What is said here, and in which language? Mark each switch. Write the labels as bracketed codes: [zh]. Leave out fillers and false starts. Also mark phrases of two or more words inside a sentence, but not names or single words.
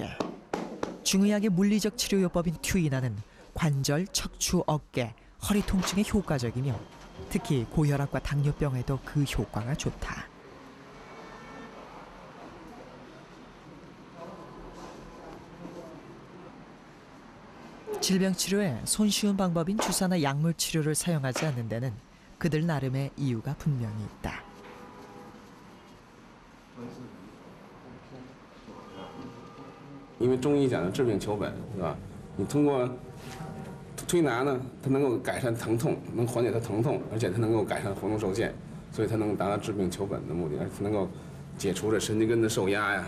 [ko] 중의학의 물리적 치료요법인 튀이나는 관절, 척추, 어깨, 허리 통증에 효과적이며 특히 고혈압과 당뇨병에도 그 효과가 좋다. 질병 치료에 손쉬운 방법인 주사나 약물 치료를 사용하지 않는 데는 그들 나름의 이유가 분명히 있다. [zh] 因为中医讲的治病求本，是吧？你通过推拿呢，它能够改善疼痛，能缓解它疼痛，而且它能够改善活动受限，所以它能够达到治病求本的目的，而且能够解除这神经根的受压呀。